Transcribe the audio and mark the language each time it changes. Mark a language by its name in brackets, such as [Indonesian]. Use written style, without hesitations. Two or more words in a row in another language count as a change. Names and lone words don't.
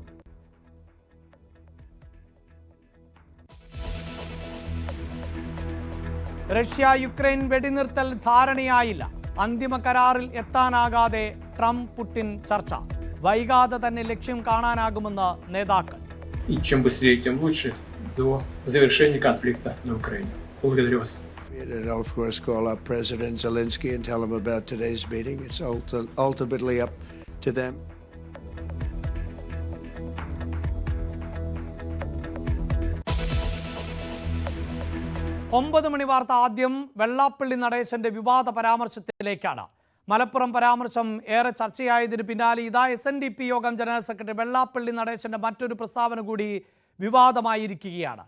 [Malayalam] റഷ്യ യുക്രൈൻ വെടിനിർത്തൽ ധാരണയായില്ല. അന്തിമ കരാറിൽ എത്താനാകാതെ ട്രംപ് പുടിൻ ചർച്ച. വൈകാതെ തന്നെ ലക്ഷ്യം കാണാനാകുമെന്ന് നേതാക്കൾ. [Russian] Чем быстрее, тем лучше до завершения конфликта на Украине. Благодарю вас. [English] And I'll, of course, call up President Zelensky and tell him about today's meeting. It's ultimately up to them. [Malayalam] ഒമ്പത് മണി വാർത്ത ആദ്യം വെള്ളാപ്പള്ളി നടേശന്റെ വിവാദ പരാമർശത്തിലേക്കാണ്. മലപ്പുറം പരാമർശം ഏറെ ചർച്ചയായതിന് പിന്നാലെ ഇതാ SNDP യോഗം ജനറൽ സെക്രട്ടറി വെള്ളാപ്പള്ളി നടേശന്റെ മറ്റൊരു പ്രസ്താവന കൂടി വിവാദമായിരിക്കുകയാണ്.